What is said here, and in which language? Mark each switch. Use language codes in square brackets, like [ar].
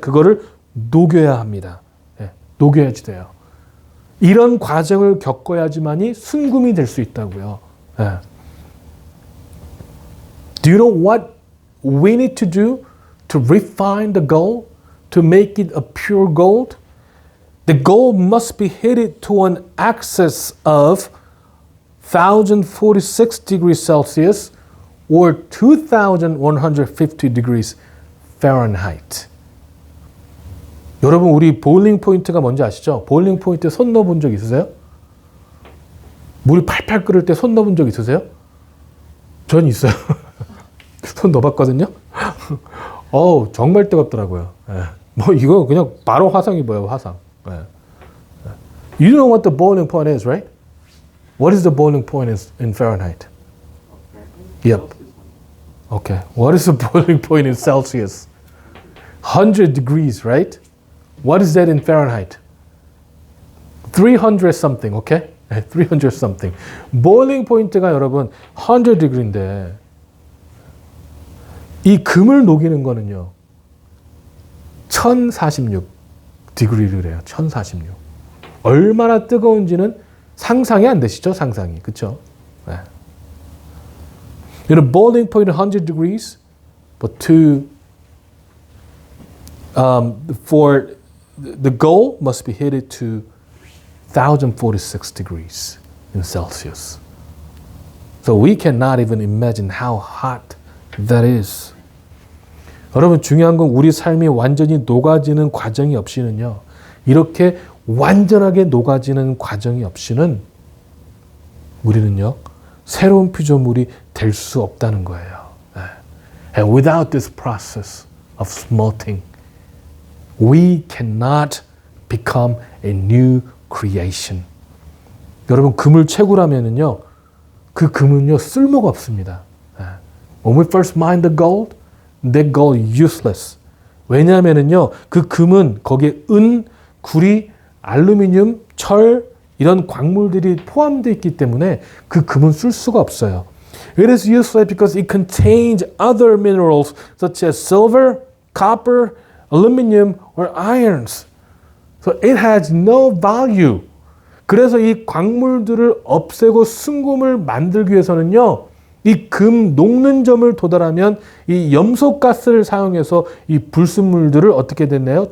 [ko] 그거를 녹여야 합니다. 예, 녹여야지 돼요. 이런 과정을 겪어야지만이 순금이 될 수 있다고요. 예. [en] Do you know what we need to do to refine the gold, to make it a pure gold? The gold must be heated to an excess of 1046 degrees Celsius or 2150 degrees Fahrenheit. [ko] 여러분, 우리 보일링 포인트가 뭔지 아시죠? 보일링 포인트에 손 넣어본 적 있으세요? 물이 팔팔 끓을 때 손 넣어본 적 있으세요? 전 있어요. 손 넣어봤거든요. 정말 뜨겁더라고요. 예. 뭐 이거 그냥 바로 화상이 뭐예요, 화상. 예. [en] You know what the boiling point is, right? What is the boiling point in Fahrenheit? Yep. Okay. What is the boiling point in Celsius? 100 degrees, right? What is that in Fahrenheit? 300 something, okay? 300 something. [ko] boiling point가 여러분 100 degree인데 이 금을 녹이는 거는요, 1046 degree를 해요. 1046. 얼마나 뜨거운지는 상상이 안 되시죠? 상상이. 그렇죠? 네. [en] boiling point 100 degrees, but for the goal must be heated to 1046 degrees in Celsius. So we cannot even imagine how hot that is. [ko] 여러분, 중요한 건 우리 삶이 완전히 녹아지는 과정이 없이는요, 이렇게 완전하게 녹아지는 과정이 없이는 우리는요, 새로운 피조물이 될 수 없다는 거예요. [en] And without this process of smelting, we cannot become a new creation. [ko] 여러분, 금을 채굴하면은요, 그 금은요, 쓸모가 없습니다. [en] When we first mine the gold, that gold useless. [ko] 왜냐하면은요, 그 금은 거기에 은, 구리, 알루미늄, 철 이런 광물들이 포함되어 있기 때문에 그 금은 쓸 수가 없어요. [en] It is useless because it contains other minerals such as silver, copper, aluminum, or irons. So it has no value. [ko] 그래서 이 광물들을 없애고 순금을 만들기 위해서는요, 이 금 녹는 점을 도달하면 이 염소가스를 사용해서 이 불순물들을 어떻게 됐나요?